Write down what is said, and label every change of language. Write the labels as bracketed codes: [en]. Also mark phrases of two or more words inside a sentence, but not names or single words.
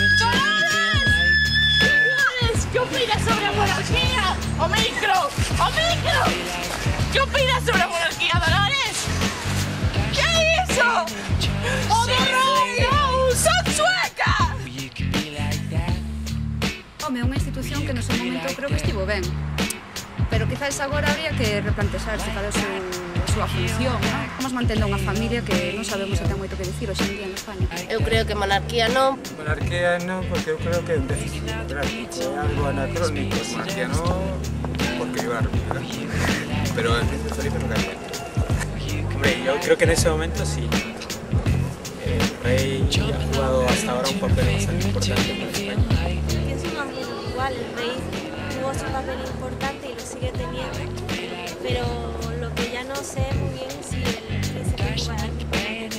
[es] ¡Dolores! ¿Qué opinas sobre la monarquía? ¡Omicro! ¡Omicro! ¿Qué opinas sobre la monarquía, Dolores? ¿Qué hizo? ¡Oh, no! ¡Son sueca! [gl] Home, unha institución que no seu momento creo que estivo ben, pero quizás agora habría que replantexarse cal é a súa función, non? Vamos mantendo unha familia que non sabemos se ten moito que dicir hoxe en día en España. Eu creo que monarquía non. Monarquía non, porque eu creo que é un déficit democrático, é algo anacrónico. [es] Monarquía no, porque viva la República. Pero el príncipe Felipe no cae. Hombre, yo creo que en ese momento sí. El rey ha jugado hasta ahora un papel bastante importante para España. Pienso más bien igual, el rey jugó su papel importante y lo sigue teniendo, pero lo que ya no sé muy bien es si el príncipe jugará un papel.